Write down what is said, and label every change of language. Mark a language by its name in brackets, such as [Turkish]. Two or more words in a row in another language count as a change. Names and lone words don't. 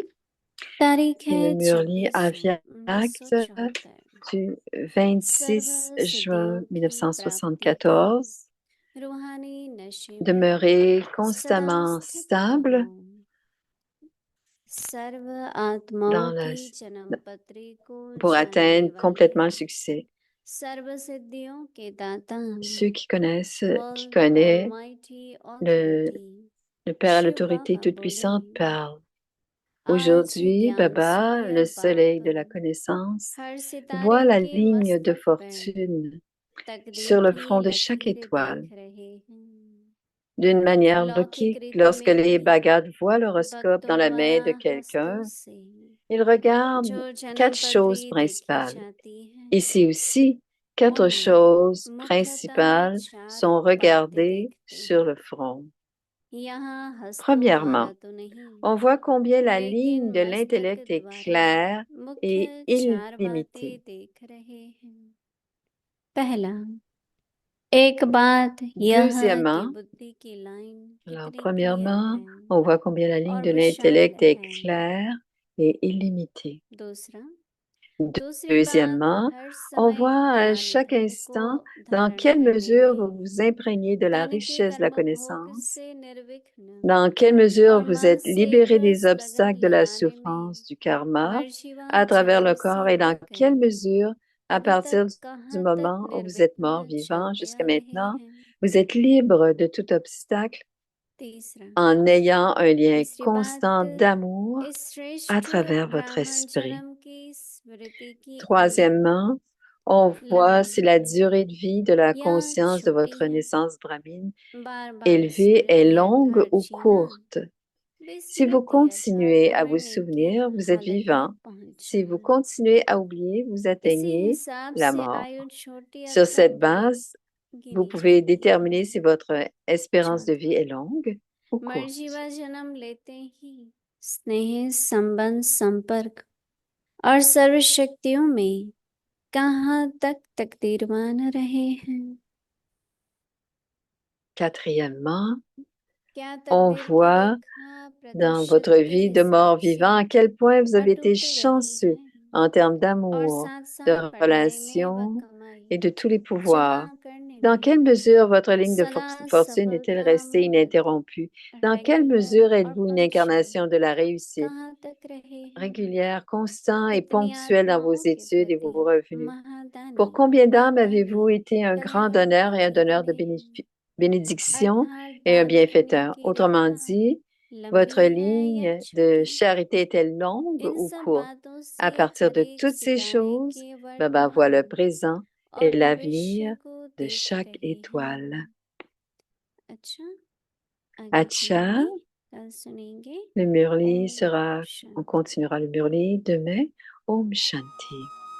[French] Et le Murli Avyak du 26 juin 1974. Demeurer constamment stable pour atteindre complètement le succès. [Hindi] सर्व सिद्धियों के दाता, [French] Ceux qui connaissent, qui [English] All [French] connaît [English] Almighty [French] le, [English] Authority, [French] le Père à [Hindi] शिव [French] l'autorité [Hindi] बाबा [French] toute-puissante [Hindi] बोले, [French] parle. [Hindi] आज [French] Aujourd'hui, [Hindi] ज्ञान [French] Baba, [Hindi] सूर्य [French] le soleil [Hindi] बाप [French] de la connaissance, [Hindi] हर [French] voit [Hindi] सितारे [French] la [Hindi] के [French] ligne de [Hindi] मस्तक पर [French] fortune [Hindi] तकदीर [French] sur le [Hindi] की [French] front de chaque [Hindi] लकीर [French] étoile, [Hindi] देख रहे हैं। [French] d'une manière [Hindi] लौकिक [French] logique. [Hindi] रीति [French] Lorsque [Hindi] में [French] les [Hindi] भी [French] Bhagats voient l'horoscope dans [Hindi] भक्तों [French] la main [Hindi] द्वारा [French] de [Hindi] हस्तों [French] quelqu'un, [Hindi] से [French] ils regardent [Hindi] जो जन्म [French] 4 choses [Hindi] पत्री देखी [French] principales. [Hindi] जाती है, [French] Ici aussi, 4 [Hindi] उनमें [French] choses [Hindi] मुख्यतः [French] principales [Hindi] 4 [French] sont [Hindi] बातें [French] regardées [Hindi] देखते [French] sur [Hindi] हैं। [French] le front. [Hindi] यहाँ हस्तों [French] Premièrement, [Hindi] द्वारा तो नहीं, [French] on voit combien la ligne [Hindi] लेकिन [French] de [Hindi] मस्तक [French] l'intellect est [Hindi] द्वारा [French] claire et [Hindi] मुख्य 4 बातें [French] illimitée. [Hindi] देख रहे हैं। पहला, एक बात यह कि [French] Deuxièmement, [Hindi] बुद्धि की लाइन [French] alors [Hindi] कितनी क्लियर [French] premièrement, [Hindi] है [French] on voit combien la ligne [Hindi] और [French] de [Hindi] विशाल [French] l'intellect est [Hindi] है। [French] claire et illimitée. [Hindi] दूसरा, दूसरी बात [French] Deuxièmement, [Hindi] हर [French] on [Hindi] समय [French] voit à [Hindi] ज्ञान [French] chaque [Hindi] धन को [French] instant dans [Hindi] धारण [French] quelle [Hindi] करने [French] mesure vous [Hindi] में, [French] vous imprégnez de la [Hindi] तन के [French] richesse de la [Hindi] कर्म भोग [French] connaissance, [Hindi] से निर्विघ्न [French] dans quelle mesure [Hindi] और [French] vous êtes libéré des [Hindi] मानसिक लगन [French] obstacles de la [Hindi] लगाने में [French] souffrance du karma à travers le [Hindi] मर्जीवाचार से [French] corps et dans quelle [Hindi] लेकर [French] mesure, à [Hindi] अभी [French] partir [Hindi] तक [French] du [Hindi] कहाँ तक [French] moment où vous êtes mort [Hindi] निर्विघ्न [French] vivant [Hindi] चलते [French] jusqu'à [Hindi] आ रहे [French] maintenant, [Hindi] हैं। [French] vous êtes libre de tout obstacle [Hindi] तीसरा, [French] en ayant un lien [Hindi] तीसरी [French] constant [Hindi] बात, [French] d'amour [Hindi] इस [French] à [Hindi] श्रेष्ठ [French] travers votre [Hindi] ब्राह्मण [French] esprit. [Hindi] जन्म की स्मृति की आयु [French] Troisièmement, on voit [Hindi] लंबी [French] si la durée de vie de la [Hindi] या [French] conscience de [Hindi] छोटी [French] votre [Hindi] है। [French] naissance brahmine [Hindi] बार बार [French] élevée est [Hindi] स्मृति [French] longue ou [Hindi] अर्थात जीना, [French] courte. Si vous [Hindi] विस्मृति अर्थात [French] continuez à vous [Hindi] मरने की [French] souvenir, vous êtes [Hindi] हालत में [French] vivant. Si vous [Hindi] पहुंचना। [French] continuez à oublier, vous [Hindi] इसी [French] atteignez [Hindi] हिसाब [French] la [Hindi] से [French] mort. [Hindi] आयु छोटी [French] Sur [Hindi] अथवा [French] cette [Hindi] बड़ी [French] base, vous [Hindi] गिनी [French] pouvez [Hindi] जाती है। [French] déterminer si votre espérance de vie [Hindi] चौथा, [French] est longue ou courte. [Hindi] मर्जीवा जन्म लेते ही स्नेह संबंध संपर्क और सर्व शक्तियों में कहाँ तक तकदीरवान रहे हैं। [French] Quatrièmement, [Hindi] क्या [French] on [Hindi] तकदीर की [French] voit [Hindi] रेखा [French] dans [Hindi] प्रतिशत [French] votre [Hindi] के [French] vie de [Hindi] हिसाब [French] mort-vivant [Hindi] से [French] à quel point vous avez été [Hindi] अटूट रही [French] chanceux [Hindi] है [French] en termes [Hindi] और [French] d'amour, [Hindi] साथ [French] de [Hindi] साथ पढ़ाई में व [French] relations [Hindi] कमाई [French] et de tous les [Hindi] जमा [French] pouvoirs. [Hindi] करने [French] Dans [Hindi] में [French] quelle mesure votre ligne de [Hindi] सदा [French] fortune est-elle restée [Hindi] सफलतामूलक [French] ininterrompue? Dans quelle [Hindi] रेगुलर [French] mesure [Hindi] और [French] êtes-vous une [Hindi] पंक्चुअल [French] incarnation de la réussite, [Hindi] कहाँ तक रहे हैं। [French] régulière, constant et [Hindi] इतनी [French] ponctuel dans vos [Hindi] आत्माओं के [French] études et vos [Hindi] प्रति [French] revenus? [Hindi] महादानी [French] Pour combien d'âmes [Hindi] दाता [French] avez-vous [Hindi] ने [French] été un [Hindi] कभी [French] grand [Hindi] उनकी [French] donneur et un [Hindi] नहीं [French] donneur de [Hindi] गिने हैं। [French] bénédiction [Hindi] अर्थात [French] et un [Hindi] दान पुण्य [French] bienfaiteur? [Hindi] की [French] Autrement [Hindi] रेखा [French] dit, votre [Hindi] लंबी है या [French] ligne de [Hindi] छोटी, [French] charité est-elle longue [Hindi] इन [French] ou [Hindi] सब [French] courte? [Hindi] बातों [French] À [Hindi] से [French] partir [Hindi] हर [French] de [Hindi] एक [French] toutes ces [Hindi] सितारे [French] choses, [Hindi] के [French] Baba voit le [Hindi] वर्तमान [French] présent [Hindi] और [French] et l'avenir [Hindi] भविष्य को [French] de [Hindi] देख [French] chaque [Hindi] रहे [French] étoile. [Hindi] हैं। अच्छा, आगे Acha, सुनेंगे, कल सुनेंगे। [French] le Murli [Hindi] ओम [French] sera, on [Hindi] शांति। [French] continuera le Murli demain. [Hindi] Om Shanti.